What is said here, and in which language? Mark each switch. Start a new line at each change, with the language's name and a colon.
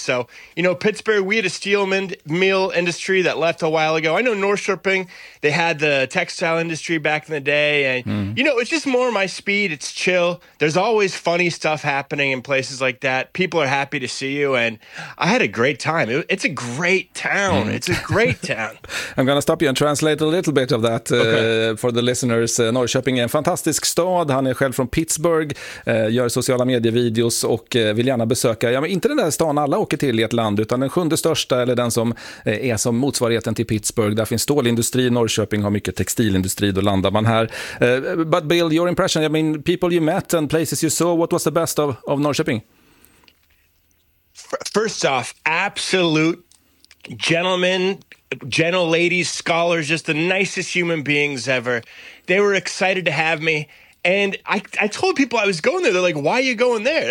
English: So, you know, Pittsburgh, we had a steel mill industry that left a while ago. I know Norrköping, they had the textile industry back in the day. And, you know, it's just more my speed. It's chill. There's always funny stuff happening in places like that. People are happy to see you. And I had a great time. It's a great town. It's a great town. I'm going to stop you and translate a little bit of that for the listeners.
Swedish: Norrköping är en fantastisk stad. Han är själv från Pittsburgh, gör sociala medievideos och vill gärna besöka, ja, men inte den där stan alla åker till i ett land, utan den sjunde största, eller den som är som motsvarigheten till Pittsburgh. Där finns stålindustri, Norrköping har mycket textilindustri, då landar man här.
English: But Bill, your impression, I mean, people you met and places you saw, what was the best of Norrköping? First off, absolute gentlemen, gentle ladies, scholars, just the nicest human beings ever. They were excited to have me, and I told people I was going there. They're like, why are you going there?